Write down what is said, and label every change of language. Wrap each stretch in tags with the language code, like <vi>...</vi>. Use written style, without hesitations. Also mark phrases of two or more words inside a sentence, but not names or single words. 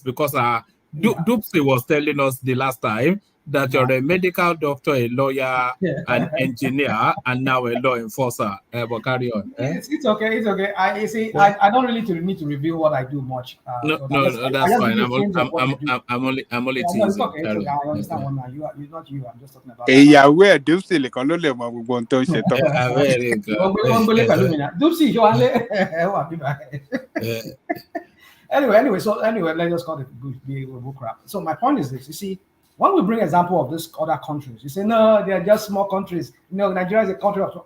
<en>Because Dupsy was telling us the last time that you're a medical doctor, a lawyer, an engineer, and now a law enforcer. But carry on. It's okay. I don't really need to reveal what I do much. No, that's fine. I'm only teasing. It's okay. I understand one now. You're not you. I'm just talking about. Yeah, where</en> <yo>Dupsy le kono le mo gbogbo nto se to.</yo> <en>Very good. Anyway, let's just call it bull crap. So my point is this: you see, when we bring example of these other countries, you say no, they're just small countries. Nigeria is a country of.</en>